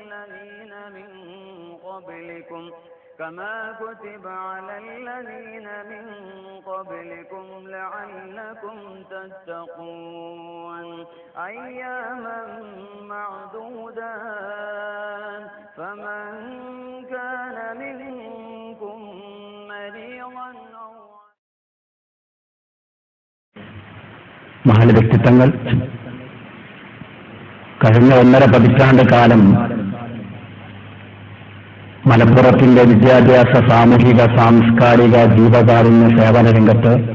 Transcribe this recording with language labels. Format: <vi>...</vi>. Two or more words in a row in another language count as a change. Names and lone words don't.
<ar>الذين من قبلكم لعلكم تتقون أياما معدودات فمن كان منكم مريضا أو</ar> <ml>മഹൽ വ്യക്തിത്വങ്ങൾ കഴിഞ്ഞ 1.5 പതിറ്റാണ്ട് കാലം മലപ്പുറത്തിന്റെ വിദ്യാഭ്യാസ, സാമൂഹിക, സാംസ്കാരിക, ജീവകാരുണ്യ സേവന രംഗത്ത്</ml>